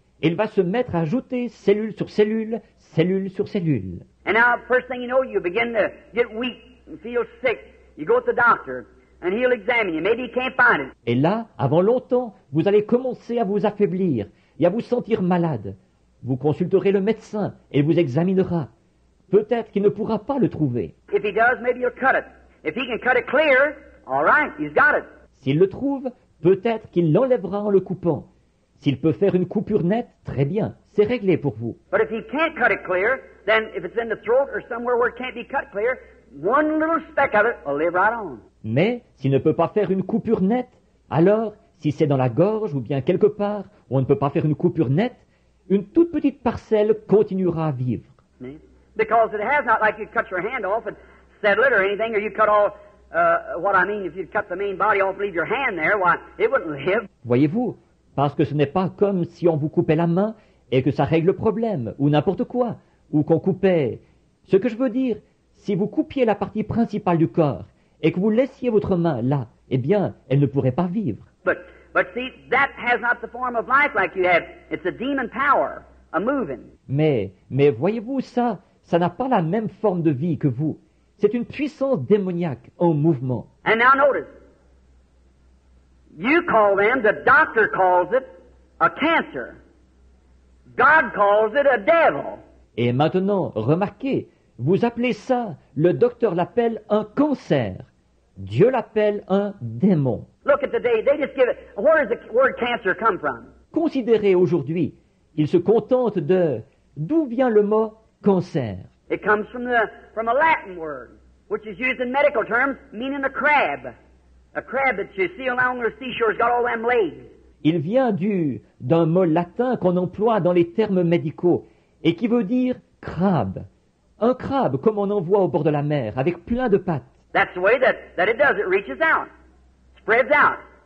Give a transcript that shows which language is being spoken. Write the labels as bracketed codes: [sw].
[fr] Il va se mettre à ajouter cellule sur cellule, cellule sur cellule. [en] And now, first thing you know, you begin to get weak and feel sick. You go to the doctor. And he'll examine you. Maybe he can't find it. [fr] Et là, avant longtemps, vous allez commencer à vous affaiblir et à vous sentir malade. Vous consulterez le médecin et il vous examinera. Peut-être qu'il ne pourra pas le trouver. [en] If he does, maybe he'll cut it. If he can cut it clear, all right, he's got it. [fr] S'il le trouve, peut-être qu'il l'enlèvera en le coupant. S'il peut faire une coupure nette, très bien, c'est réglé pour vous. [en] But if he can't cut it clear, then if it's in the throat or somewhere where it can't be cut clear, one little speck of it will live right on. [fr] Mais s'il ne peut pas faire une coupure nette, alors, si c'est dans la gorge ou bien quelque part où on ne peut pas faire une coupure nette, une toute petite parcelle continuera à vivre. [en] Because it has not like you cut your hand off and settle it or anything, or you cut all, what I mean, if you cut the main body off and leave your hand there, why, it wouldn't live. [fr] Voyez-vous, parce que ce n'est pas comme si on vous coupait la main et que ça règle le problème, ou n'importe quoi, ou qu'on coupait. Ce que je veux dire, si vous coupiez la partie principale du corps, et que vous laissiez votre main là, eh bien, elle ne pourrait pas vivre. [en] But see, that has not the form of life like you have. It's a demon power, a moving. [fr] Mais voyez-vous, ça n'a pas la même forme de vie que vous. C'est une puissance démoniaque en mouvement. [en] And now notice, you call them, the doctor calls it, a cancer. God calls it a devil. [fr] Et maintenant, remarquez, Vous appelez ça, le docteur l'appelle un cancer. Dieu l'appelle un démon. [en] Look at today, they just give it. Where does the word cancer come from? [fr] Considérez aujourd'hui, il se contente de d'où vient le mot cancer. [en] It comes from a Latin word, which is used in medical terms, meaning a crab. A crab that you see along the seashore has got all them legs. [fr] Il vient d'un mot latin qu'on emploie dans les termes médicaux et qui veut dire crabe. Un crabe comme on en voit au bord de la mer, avec plein de pattes. [en] That's the way that it does. It reaches out, spreads out.